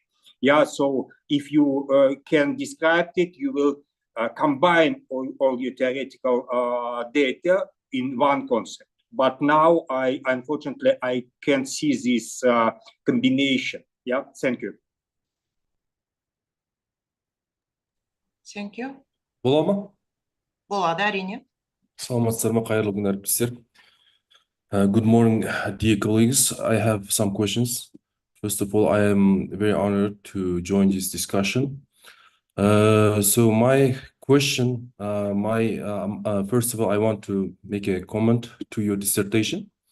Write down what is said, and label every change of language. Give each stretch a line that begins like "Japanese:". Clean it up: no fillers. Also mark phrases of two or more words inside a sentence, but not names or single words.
English: Yeah, so if you can describe it, you will combine all your theoretical data in one concept. But now, unfortunately, I can't see this combination. Yeah, thank you. Thank you.
Kazakh: Бола ма? Болады, әрине. Саламатсыздар ма, қайырлы күн әріптестер.
English: Good morning, dear colleagues. I have some questions. First of all, I am very honored to join this discussion. So my question, first of all, I want to make a comment to your dissertation.